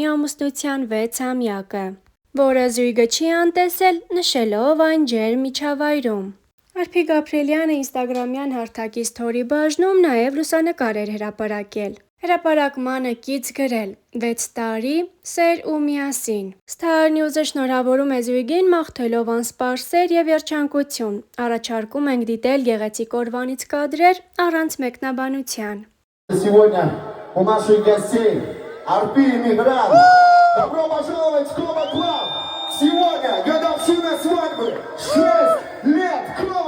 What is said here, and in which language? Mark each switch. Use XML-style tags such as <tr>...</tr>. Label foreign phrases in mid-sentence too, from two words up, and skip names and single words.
<hy>ամուսնության 6-ամյակը, որը զույգը չի անտեսել, նշելով այն ջերմ միջավայրում։ Արփի Գաբրիելյանը ինստագրամյան հարթակի սթորի բաժնում նաև լուսանկար էր հրապարակել։ Հրապարակմանը կից գրել՝ 6 տարի, սեր ու միասին։ Star News-ը շնորհավորում է զույգին, մաղթելով անսպասեր և երջանկություն։ Առաջարկում ենք դիտել գեղեցիկ օրվանից կադրեր առանց մեկնաբանության։</hy> <ru>Сегодня у наших гостей Арпи и Мигран. Добро пожаловать в Клова Клаб! Сегодня годовщина свадьбы. 6 лет Клова.</ru>